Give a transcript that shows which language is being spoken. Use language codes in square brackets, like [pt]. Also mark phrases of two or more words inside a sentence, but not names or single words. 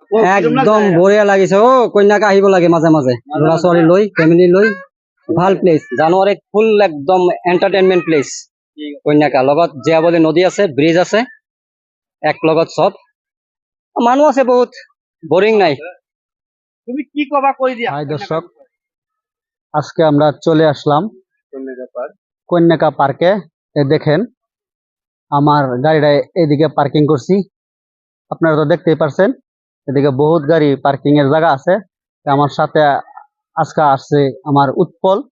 [as] একদম বঢ়িয়া লাগিছে ও কন্যাকা আহিব লাগে মাজে মাজে ল'ৰা ছোৱালী লৈ ফেমিলি লৈ ভাল প্লেচ জানুৱাৰীত ফুল একদম [en] entertainment place [as] কন্যাকা লগত জীয়াবলী নদী আছে ব্ৰিজ আছে এক লগত সব মানুহ আছে বহুত বোরিং নাই তুমি কি কবা কই দিয়া [bn] হাই দর্শক আজকে আমরা চলে আসলাম কন্যাকা পার্কে দেখেন আমার গাড়িটা এদিকে পার্কিং করছি আপনারা তো দেখতেই পারছেন এদিকে বহুত গাড়ি পার্কিং এর জায়গা আছে আমার সাথে আজকে আসছে আমার উৎপল